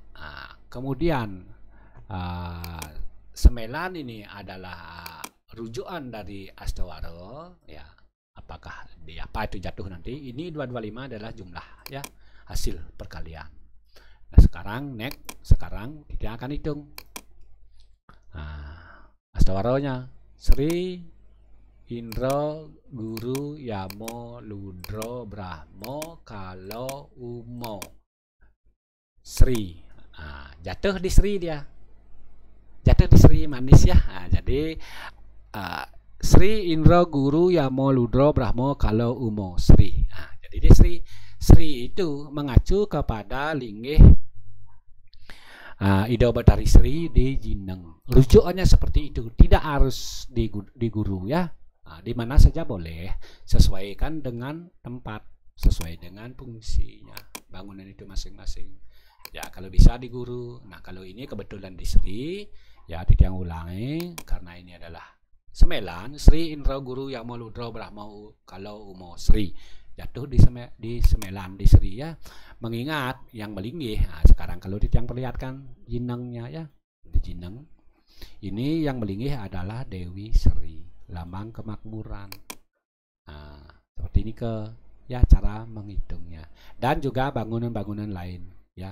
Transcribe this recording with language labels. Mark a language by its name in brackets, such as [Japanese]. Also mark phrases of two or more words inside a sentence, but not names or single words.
[Indonesian] Nah, kemudian 9 ini adalah rujukan dari astawaro ya. Apakah di apa itu jatuh nanti? Ini 225 adalah jumlah ya, hasil perkalian. Nah, sekarang kita akan hitung. Nah, astawaronya Sri, Indra, Guru, Yamo, Ludra, Brahmo, Kala, Umo. Sri. Nah, jatuh di Sri dia. Jatuh di Sri manis ya. Nah, jadi Sri, Indra, Guru, Yamo, Ludra, Brahmo, Kala, Umo. Sri. Nah, jadi di Sri itu mengacu kepada linggih Ida Batari Sri di Jineng. Rujukannya seperti itu, tidak harus di Guru ya. Nah, di mana saja boleh, sesuaikan dengan tempat, sesuai dengan fungsinya bangunan itu masing-masing. Ya, kalau bisa di Guru. Nah, kalau ini kebetulan di Sri, ya yang ulangi karena ini adalah 9, Sri, Indra, Guru, Yamo, Ludra, Brahmo, Kala, Umo. Sri jatuh di 9 di Sri ya. Mengingat yang melinggih. Nah, sekarang kalau yang perlihatkan jinengnya ya, di Jineng ini yang melinggih adalah Dewi Sri, lambang kemakmuran. Nah, seperti ini ya cara menghitungnya, dan juga bangunan-bangunan lain ya.